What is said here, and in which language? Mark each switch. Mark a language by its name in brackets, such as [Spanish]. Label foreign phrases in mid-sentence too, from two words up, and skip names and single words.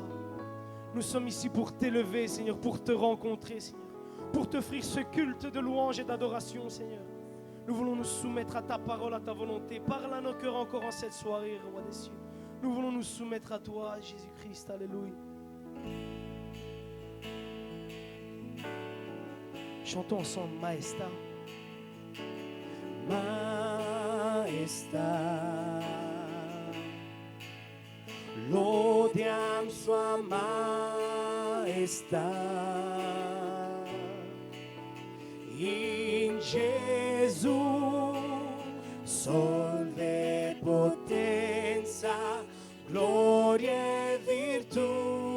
[French] Nous sommes ici pour t'élever, Seigneur, pour te rencontrer, Seigneur, pour t'offrir ce culte de louange et d'adoration, Seigneur. Nous voulons nous soumettre à ta parole, à ta volonté. Parle à nos cœurs encore en cette soirée, roi des cieux. Nous voulons nous soumettre à toi, Jésus-Christ, alléluia. Chantons ensemble, [Italian] Maesta. Maesta, lodiam sua maestà. In Gesù solve potenza, gloria e virtù.